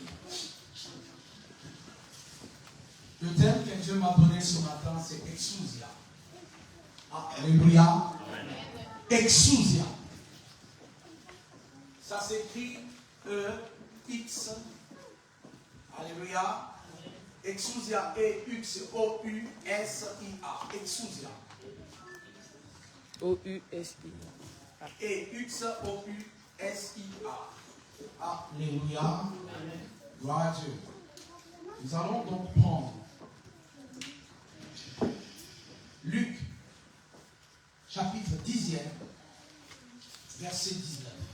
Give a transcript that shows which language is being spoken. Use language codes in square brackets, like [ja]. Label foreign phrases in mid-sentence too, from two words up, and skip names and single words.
[fr] Le thème que Dieu m'a donné ce matin, c'est Exousia. Alléluia. Exousia. Ça s'écrit E-X. Alléluia. Exousia, E-X-O-U-S-I-A. Exousia. O-U-S-I. E-X-O-U-S-I-A. Alléluia. Gloire à Dieu. Nous allons donc prendre Luc, chapitre 10e, verset 19.